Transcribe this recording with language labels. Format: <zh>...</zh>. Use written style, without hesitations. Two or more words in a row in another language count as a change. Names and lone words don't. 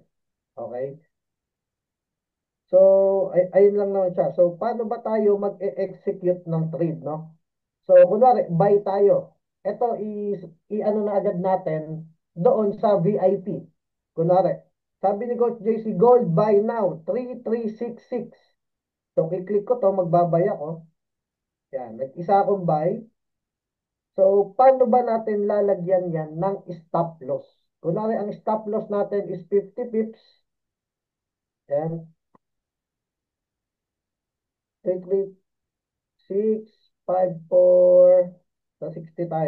<tl>Okay? So, ayun lang naman siya. So, paano ba tayo mag-execute ng trade, no? So, kunwari, buy tayo. Ito, i-ano na agad natin doon sa VIP. Kunwari, sabi ni Coach JC,</tl> <en>Gold buy now, 3366.</en> <tl>So, i-click ko to, magbabay ako. Yan, nag-isa akong buy. So, paano ba natin lalagyan yan ng</tl> <en>stop loss?</en> <tl>Kunwari, ang</tl> <en>stop loss</en> <tl>natin is 50 pips. Yan, 3, 3, 6, 5, 4, sa 60 tayo.</tl>